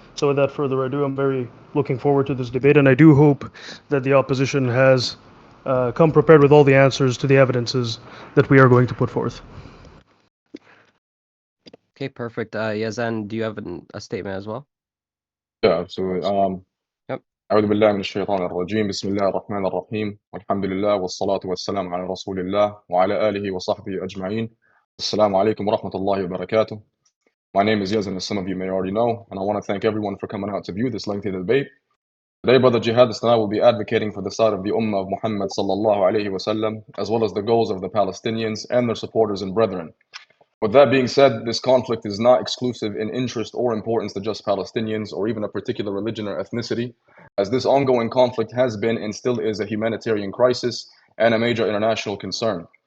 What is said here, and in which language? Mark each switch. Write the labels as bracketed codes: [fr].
[en] So without further ado, I'm very looking forward to this debate, and I do hope that the opposition has come prepared with all the answers to the evidences that we are going to put forth. Okay, perfect. Yazan, do you have a statement as well? Yeah, absolutely. Yep. [ar] أعوذ بالله من الشيطان الرجيم بسم الله الرحمن الرحيم والحمد لله والصلاة والسلام على رسول الله وعلى آله وصحبه أجمعين. السلام عليكم ورحمة الله وبركاته. [en] My name is Yazan, as some of you may already know, and I want to thank everyone for coming out to view this lengthy debate. Today, Brother Jihadist and I will be advocating for the side of the Ummah of Muhammad sallallahu alayhi wasallam, as well as the goals of the Palestinians and their supporters and brethren. With that being said, this conflict is not exclusive in interest or importance to just Palestinians or even a particular religion or ethnicity, as this ongoing conflict has been and still is a humanitarian crisis and a major international concern.